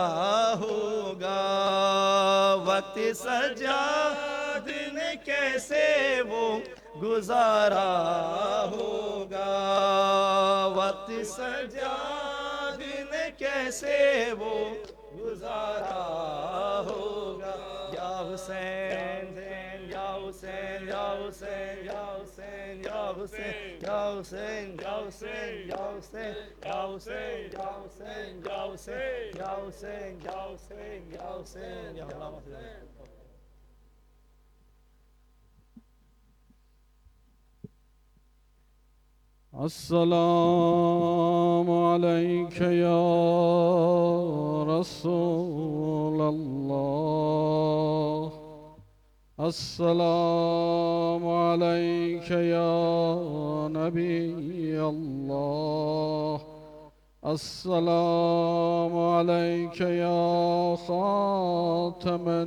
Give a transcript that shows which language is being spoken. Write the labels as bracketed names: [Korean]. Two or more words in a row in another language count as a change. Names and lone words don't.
[Urdu] ہوگا وقت سجاد نے کیسے وہ گزارا ہوگا وقت سجاد نے کیسے وہ گزارا ہوگا یا حسین یا حسین یا حسین یا حسین یا حسین یا حسین یا حسین یا حسین یا حسین یا حسین یا حسین یا حسین یا حسین یا حسین یا حسین [Arabic] السلام عليك يا رسول الله السلام عليك يا نبي الله السلام عليك يا خاتم